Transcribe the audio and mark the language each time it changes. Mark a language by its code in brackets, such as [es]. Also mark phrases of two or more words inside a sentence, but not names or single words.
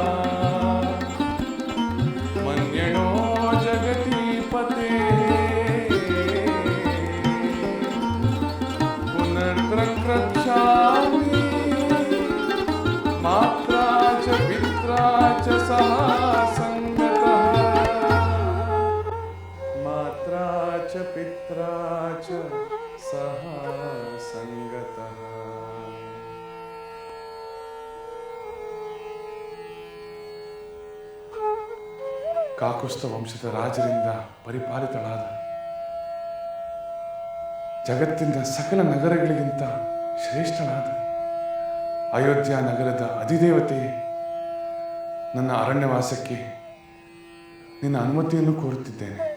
[sa] मन्यणो जगतीपते पुनर्द्रक्ष्यामि मात्रा च पित्रा च सह संगतः मात्रा च पित्रा च सह संगतः. [kn] ಕಾಕುಸ್ಥ ವಂಶದ ರಾಜರಿಂದ ಪರಿಪಾಲಿತಳಾದ ಜಗತ್ತಿನ ಸಕಲ ನಗರಗಳಿಗಿಂತ ಶ್ರೇಷ್ಠನಾದ ಅಯೋಧ್ಯ ನಗರದ ಅಧಿದೇವತೆ ನನ್ನ ಅರಣ್ಯವಾಸಕ್ಕೆ ನಿನ್ನ ಅನುಮತಿಯನ್ನು ಕೋರುತ್ತಿದ್ದೇನೆ.